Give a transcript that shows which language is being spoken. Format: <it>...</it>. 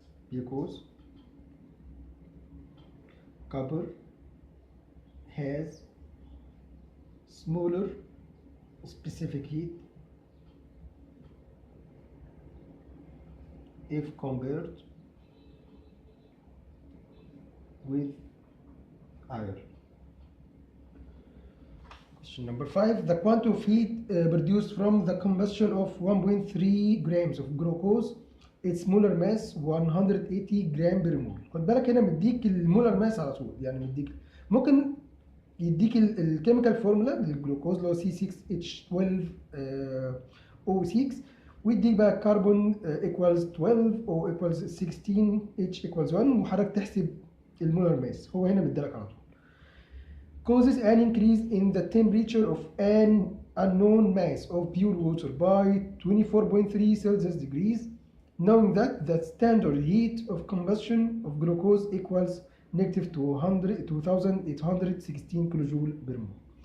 <en>Because copper has smaller specific heat if compared with iron. Question number 5. The quantity of heat produced from the combustion of 1.3 grams of glucose, its molar mass 180 gram per mole.</en> <ar>خد بالك هنا مديك المولر ماس على طول، يعني مديك ممكن يديك الكيميكال فورمولا للجلوكوز اللي هو C6H12O6، ويديك بقى الكربون equals 12 او</ar> <en>equals 16 H equals 1،</en> <ar>وحضرتك تحسب المولر ماس. هو هنا مديلك على طول.</ar> <en>Causes an increase in the temperature of an unknown mass of pure water by 24.3 Celsius degrees, knowing that the standard heat of combustion of glucose equals negative 2816 kilojoule per mole.</en>